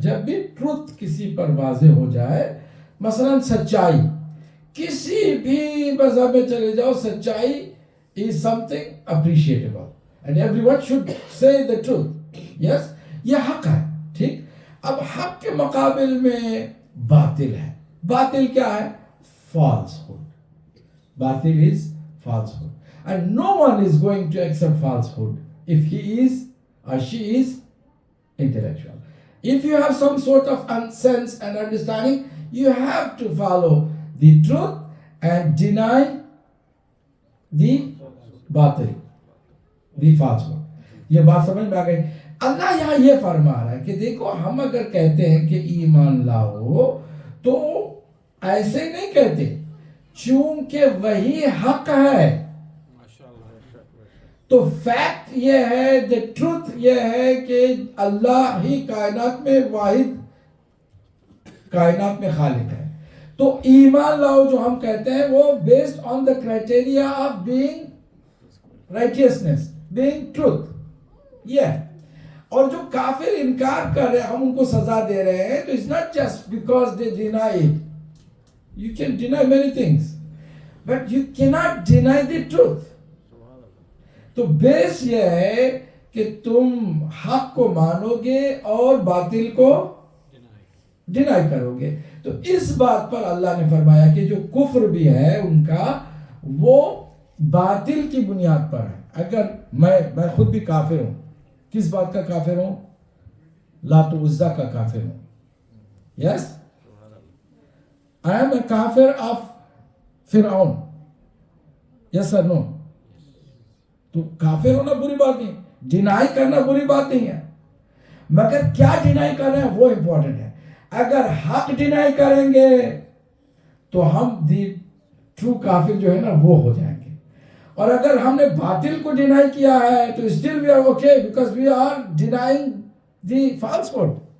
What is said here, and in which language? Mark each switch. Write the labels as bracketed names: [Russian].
[Urdu] جب بھی ٹروتھ کسی پر واضح ہو جائے, مثلا سچائی, کسی بھی مذہب میں چلے جاؤ, سچائی [English] is something appreciable and everyone should say the truth. [Urdu] Yes, یہ حق ہے, ٹھیک. اب حق کے مقابل میں باطل ہے. باطل کیا ہے؟ falsehood. [English] باطل is falsehood, and no one is going to accept falsehood if he is or she is intellectual. If you have some sort of sense and understanding, you have to follow the truth and deny the batil, the falsehood. [Urdu] یہ بات سمجھ میں آ گئی. اللہ یہاں یہ فرما رہا ہے کہ دیکھو, ہم اگر کہتے ہیں کہ ایمان لاؤ تو ایسے نہیں کہتے, چونکہ وہی حق ہے. تو فیکٹ یہ ہے, [English] the truth [Urdu] یہ ہے کہ اللہ ہی کائنات میں واحد, کائنات میں خالق ہے. تو ایمان لاؤ جو ہم کہتے ہیں وہ [English] based on the criteria of being righteousness, being truth. [Urdu] یہ اور جو کافر انکار کر رہے ہیں, ہم ان کو سزا دے رہے ہیں, تو [English] it's not just because they deny it. You can deny many things, but you cannot deny the truth. [Urdu] تو بیس یہ ہے کہ تم حق کو مانو گے اور باطل کو ڈینائی کرو گے. تو اس بات پر اللہ نے فرمایا کہ جو کفر بھی ہے ان کا, وہ باطل کی بنیاد پر ہے. اگر میں خود بھی کافر ہوں, کس بات کا کافر ہوں؟ لات و عزا کا کافر ہوں. [English] Yes, I am a kafir of Firaun. [Urdu] یس اور نو؟ تو کافر ہونا بری بات نہیں, ڈینائی کرنا بری بات نہیں ہے, مگر کیا ڈینائی کر رہے ہیں وہ امپورٹنٹ ہے. اگر حق ڈینائی کریں گے تو ہم دی ٹرو کافر جو ہے نا وہ ہو جائیں گے, اور اگر ہم نے باطل کو ڈینائی کیا ہے تو [English] Still we are okay, because we are denying the falsehood.